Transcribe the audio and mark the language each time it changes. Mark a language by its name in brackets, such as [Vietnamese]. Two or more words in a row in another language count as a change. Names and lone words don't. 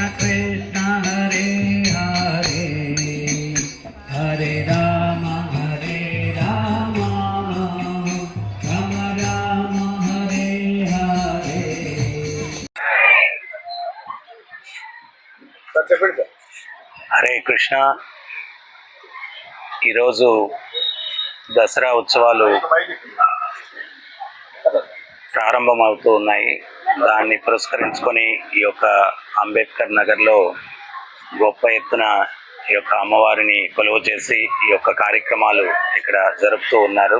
[Sanskrit] Krishna, Hare Hare, Hare Rama, Rama Rama, Hare Hare. [Telugu] హరే కృష్ణ. ఈరోజు దసరా ఉత్సవాలు ప్రారంభమవుతూ ఉన్నాయి. దాన్ని పురస్కరించుకొని ఈ యొక్క అంబేద్కర్ నగర్లో గొప్ప ఎత్తున ఈ యొక్క అమ్మవారిని కొలువు చేసి ఈ యొక్క కార్యక్రమాలు ఇక్కడ జరుపుతూ ఉన్నారు.